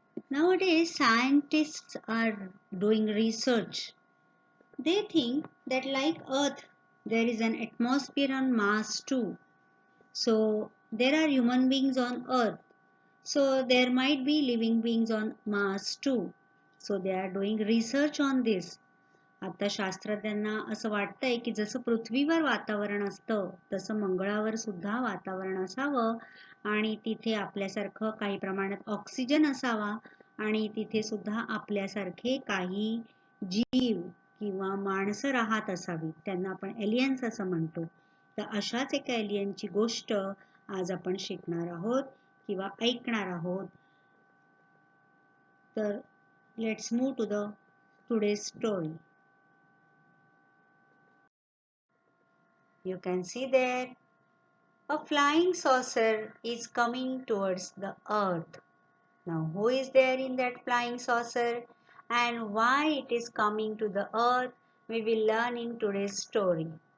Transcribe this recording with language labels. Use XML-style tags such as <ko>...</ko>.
<en>Nowadays scientists are doing research. They think that like Earth, there is an atmosphere on Mars too. So there are human beings on Earth. So there might be living beings on Mars too. So they are doing research on this.</en> <mr>आता शास्त्रज्ञांना असं वाटतंय की जसं पृथ्वीवर वातावरण असतं तसं मंगळावर सुद्धा वातावरण असावं आणि तिथे आपल्यासारखं काही प्रमाणात ऑक्सिजन असावा आणि तिथे सुद्धा आपल्यासारखे काही जीव किंवा माणसं राहत असावी. त्यांना आपण एलियन्स असं म्हणतो. तर अशाच एका एलियनची गोष्ट आज आपण शिकणार आहोत किंवा ऐकणार आहोत. तर</mr> <en>Let's move to the today's story. You can see there a flying saucer is coming towards the earth. Now who is there in that flying saucer and why it is coming to the earth, we will learn in today's story.</en>